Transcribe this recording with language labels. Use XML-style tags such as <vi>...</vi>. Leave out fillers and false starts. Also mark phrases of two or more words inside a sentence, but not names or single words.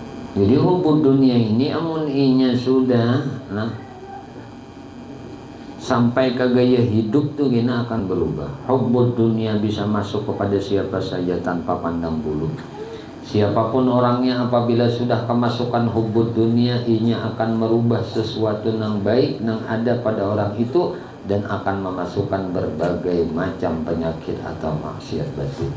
<bjn>Jadi</bjn> <ar>حب الدنيا</ar> <bjn>ini amun inya sudah sampai ke gaya hidup tuh gina akan berubah.</bjn> <ar>حب الدنيا</ar> <id>bisa masuk kepada siapa saja tanpa pandang bulu. Siapapun orangnya apabila sudah kemasukan</id> <ar>حب الدنيا,</ar> <id>inya akan merubah sesuatu yang baik yang ada pada orang itu dan akan memasukkan berbagai macam penyakit atau maksiat batin.</id>